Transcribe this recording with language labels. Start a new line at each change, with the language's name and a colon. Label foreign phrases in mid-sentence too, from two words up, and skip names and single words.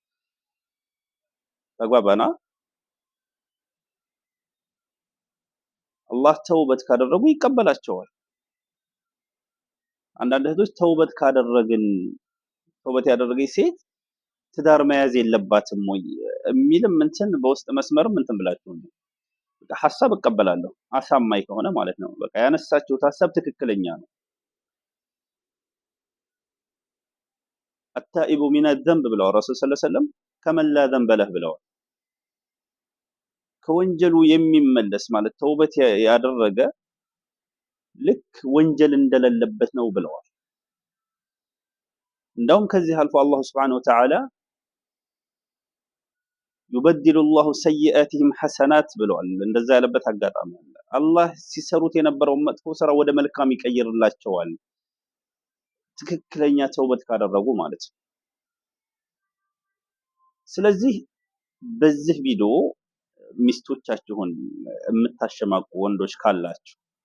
Amharic: ተግባባና። አላህ ተውበት ካደረጉ ይቀበላቸዋል። አንዳንድ እህቶች ተውበት ያደረገች ሴት ትዳር መያዝ የለባትም ወይ የሚልም እንትን በውስጥ መስመርም እንትን ብላችሁ ነው። በቃ ሐሳብ እቀበላለሁ አሳማኝ ከሆነ ማለት ነው። በቃ ያነሳችሁት ሐሳብ ትክክለኛ ነው።
Arabic: التائب من الذنب
Amharic: ብለዋል ረሱል
Arabic: صلى الله عليه وسلم كمن لا ذنب له
Amharic: ብለዋል። ከወንጀሉ የሚመለስ ማለት ተውበት ያደረገ ልክ ወንጀል እንደሌለበት ነው ብለዋል። እንደውም ከዚህ አልፎ አላህ
Arabic: سبحانه وتعالى يبدل الله سيئاتهم حسنات
Amharic: ብለዋል። እንደዛ ያለበት አጋጣሚ አለ። አላህ ሲሰሩት የነበረው መጥፎ ስራ ወደ መልካም ይቀይርላቸዋል፣ ትክክለኛ ተውበት ካደረጉ ማለት ነው። ስለዚህ በዚህ ቪዲዮ ሚስቶቻችሁን የምታሸማቁ ወንዶች ካላችሁ